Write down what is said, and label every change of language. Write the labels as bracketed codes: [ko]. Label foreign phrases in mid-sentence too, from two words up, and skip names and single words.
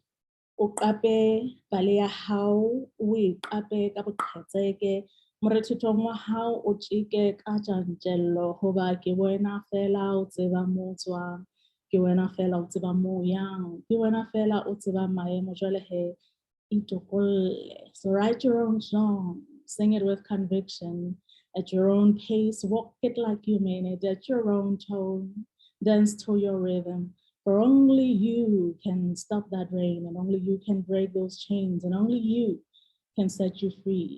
[st] O qape bale ya hao o iqape ka boqhetseke. Morethethong wa hao o tjeke ka tjantjello hoba ke wena fela o tseba mo tswang, ke wena fela o tseba mo yang, ke wena fela o tseba maemo jwale he. [en] So write your own song, sing it with conviction, at your own pace, walk it like you mean it, at your own tone, dance to your rhythm. For only you can stop that rain, and only you can break those chains, and only you can set you free.